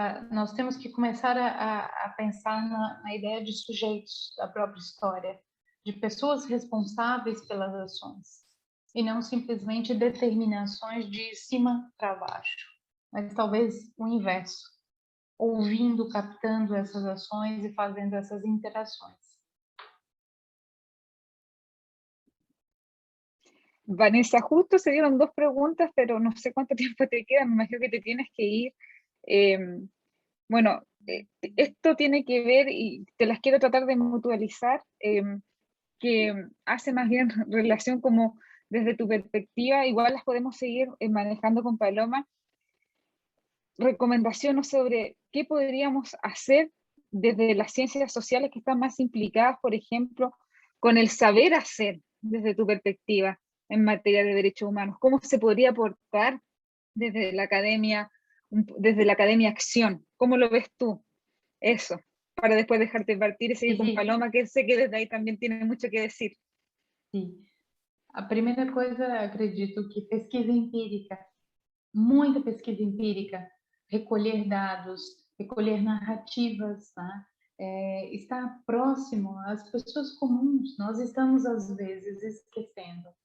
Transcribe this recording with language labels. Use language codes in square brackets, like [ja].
[pt] Nós temos que começar a pensar na ideia de sujeitos da própria história, de pessoas responsáveis pelas ações, e não simplesmente determinações de cima para baixo, mas talvez o inverso, ouvindo, captando essas ações e fazendo essas interações. [es] Vanessa, justo se dieron 2 preguntas, pero no sé cuánto tiempo te queda, me imagino que te tienes que ir. Bueno, esto tiene que ver, y te las quiero tratar de mutualizar, que hace más bien relación como desde tu perspectiva, igual las podemos seguir manejando con Paloma, recomendaciones sobre qué podríamos hacer desde las ciencias sociales que están más implicadas, por ejemplo, con el saber hacer desde tu perspectiva en materia de derechos humanos, cómo se podría aportar desde la academia desde la Academia Acción. ¿Cómo lo ves tú? Eso, para después dejarte partir y seguir con Paloma, que sé que desde ahí también tiene mucho que decir. [pt] Sim. A primeira coisa, acredito que pesquisa empírica, muita pesquisa empírica, recolher dados, recolher narrativas, tá? Estar próximo às pessoas comuns. Nós estamos, às vezes, esquecendo.